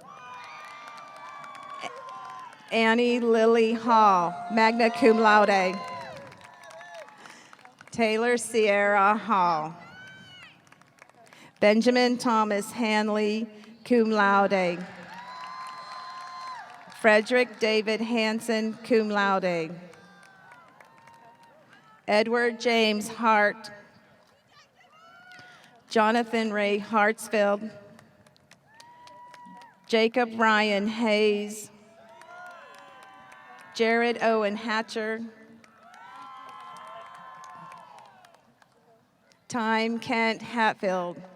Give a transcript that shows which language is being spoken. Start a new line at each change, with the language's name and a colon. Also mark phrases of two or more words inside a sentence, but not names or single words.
English: Annie Lily Hall,
Latin: magna cum laude.
English: Taylor Sierra Hall. Benjamin Thomas Hanley,
Latin: cum laude.
English: Frederick David Hanson,
Latin: cum laude.
English: Edward James Hart. Jonathan Ray Hartsfield. Jacob Ryan Hayes. Jared Owen Hatcher. Time Kent Hatfield.